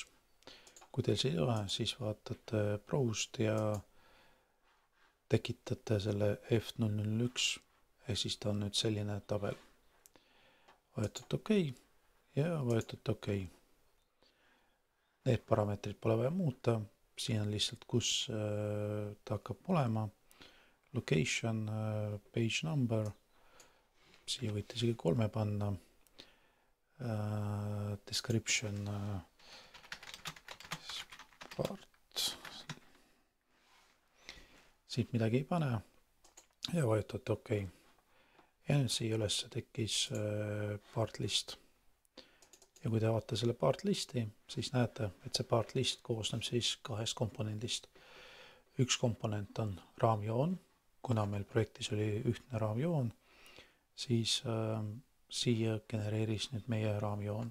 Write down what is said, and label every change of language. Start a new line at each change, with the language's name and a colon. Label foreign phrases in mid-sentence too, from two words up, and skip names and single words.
Estonian: Kui teil see ei ole, siis vaatate browsed ja tekitate selle F001 ja siis ta on nüüd selline tabel. Vajutate OK ja vajutate OK. Need parameetrid pole vaja muuta. Siin on lihtsalt, kus ta hakkab olema.
English: Location, page number.
Estonian: Siia võite isegi 3 panna. Description. Part. siit midagi ei pane ja vajutate OK. Ja nüüd siia üles tekkis
English: part list.
Estonian: Ja kui te avate selle
English: part listi,
Estonian: siis näete, et see
English: part list
Estonian: koosneb siis 2 komponendist. Üks komponent on raamjoon, kuna meil projektis oli ühtne raamjoon, siis siia genereeris nüüd meie raamjoon.